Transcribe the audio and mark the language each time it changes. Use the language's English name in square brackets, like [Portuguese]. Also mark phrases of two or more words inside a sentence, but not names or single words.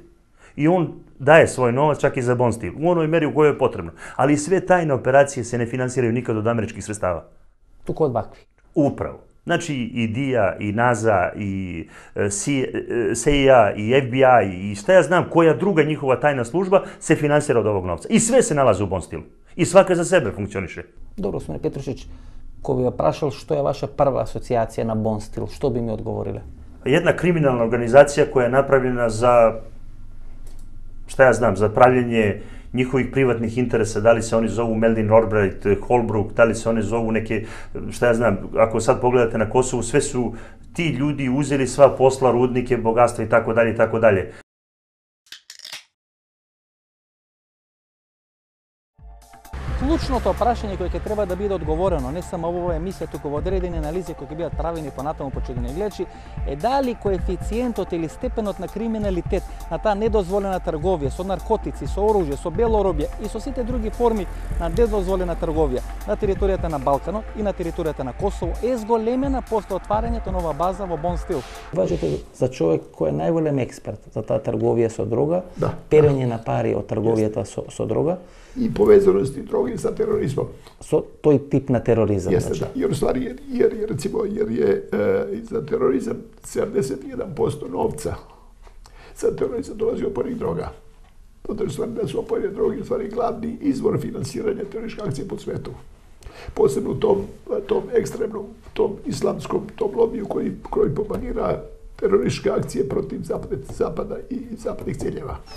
[Serbian] I on daje svoj novac čak i za Bonstil, u onoj meri u kojoj je potrebno. Ali sve tajne operacije se ne finansiraju nikad od američkih sredstava. [Macedonian] Туку од вакви. [Serbian] Upravo. Znači i DIA, i NASA, i CIA, i FBI, i šta ja znam, koja druga njihova tajna služba se finansira od ovog novca. I sve se nalazi u Bonstilu. I svaka za sebe funkcioniše. [Macedonian] Добро, господин Петрушич, кој би ја прашал што е ваша прва асоциација на Бонстил, што би ми одговориле? [Serbian] Jedna kriminalna organizacija koja je napravljena za, šta ja znam, za pravljenje njihovih privatnih interesa, da li se oni zovu Meldin Albright, Holbrooke, da li se oni zovu neke, šta ja znam, ako sad pogledate na Kosovu, sve su ti ljudi uzeli sva posla, rudnike, bogatstva i tako dalje i tako dalje. [Macedonian] Клучното прашање кој ќе треба да биде одговорено не само во оваа емисија, туку во одредени анализи кои ќе бидат правени понатаму почитувани гледачи, е дали коефициентот или степенот на криминалитет на таа недозволена трговија со наркотици, со оружје, со бело робје и со сите други форми на недозволена трговија на територијата на Балканот и на територијата на Косово е зголемена после отварањето на ова база во Бонстил. Важите за човек кој е најголем експерт за таа трговија со дрога, перење на пари од трговијата со дрога [Serbian] i povezanosti droge sa terorizmom. [Macedonian] Со тој тип на тероризам. [Serbian] Jeste, da. Jer u stvari, recimo, jer je za terorizam 71% novca za terorizam dolazi od opojnih droga. To je stvari da su opojne droge u stvari glavni izvor finansiranja terorističkih akcija po svetu. Posebno u tom ekstremnom, tom islamskom, tom lobiju koji propagira terorističke akcije protiv zapada i zapadnih ciljeva.